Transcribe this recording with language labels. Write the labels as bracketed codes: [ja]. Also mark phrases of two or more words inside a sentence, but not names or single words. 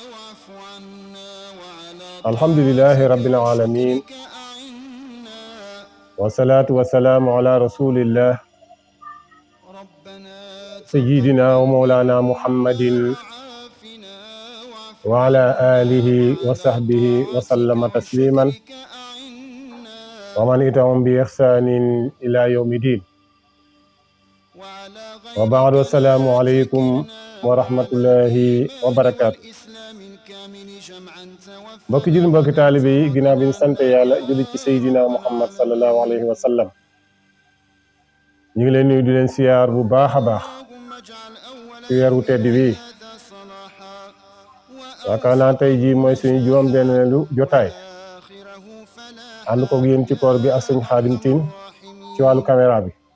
[ar] الحمد لله رب العالمين، والصلاة والسلام على رسول الله سيدنا ومولانا محمد وعلى آله وصحبه وسلم تسليما ومن اتهم بإحسان إلى يوم الدين. وبعد السلام عليكم ورحمة الله وبركاته. [wo] mbokki jul mbokki taalibe yi ginnaaw bi ñu sant yàlla julli ci Seydina Muhammad [ar] صلى الله عليه وسلم, [wo] ñu ngi leen nuyu di leen siyaar bu baax a baax ci weeru tedd bi. yaakaar naa tey jii mooy suñu juróom-benneelu jotaay ànd ko yéen ci koor bi ak sëñ Xaadim Tiin ci wàllu caméra bi.